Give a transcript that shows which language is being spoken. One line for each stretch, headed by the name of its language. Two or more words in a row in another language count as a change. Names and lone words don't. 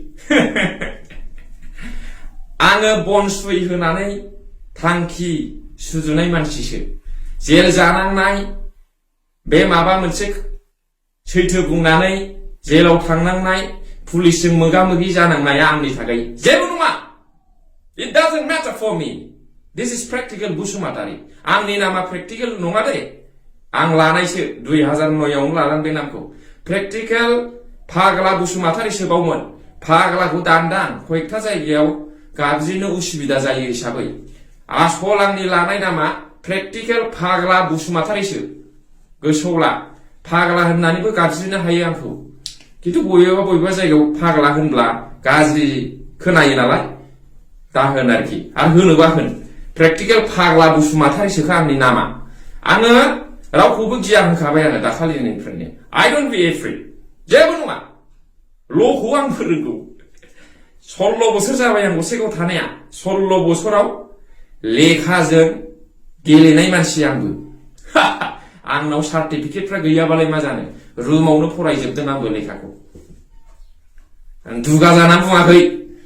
Bodo: आङो बन सुइ होनानै थांखि सुजुनाय मानसिसो जेल जानांनाय बे माबा मोनसे सैथो बुंनानै जेलाव थांनांनाय पुलिसजों मोगा-मोगि जानांनाया आंनि थाखाय जेबो नङा
English: it doesn't matter for me this is practical
Bodo: बसुमतारी आंनि नामा प्रेक्टिकल नङा दे आं लानायसो 2009 आवनो लादों बे नामखौ प्रेक्टिकल फाग्ला बसुमतारीसो बावमोन फाग्लाखौ दानदां कयेकथा जायगायाव गाबज्रिनो उसुबिदा जायो हिसाबै आसल आंनि लानाय नामा प्रेक्टिकल फाग्ला बसुमतारीसो गोसोआव ला फाग्ला होननानैबो गाबज्रिनो हायो आंखौ खिन्थु बबेबा जायगायाव फाग्ला होनब्ला गाज्रि खोनायो नालाय दा होन आरोखि आरो होनोबा होन प्रेक्टिकल फाग्ला बसुमतारीसोखा आंनि नामा आङो रावखौबो गिया होनखाबाय आङो दाखालिनिफ्रायनो
English: I don't be afraid
Bodo: जेबो नङा ल'खौ आंबो रोंगौ 16 बोसोर जाबाय आं गसाइगाव थानाया 16 बोसोराव लेखाजों गेलेनाय मानसि आंबो आंनाव सार्टिफिकेटफ्रा गैयाबालाय मा जानो रुमावनो फरायजोबदों आंबो लेखाखौ आं दुगा जानानै बुङाखै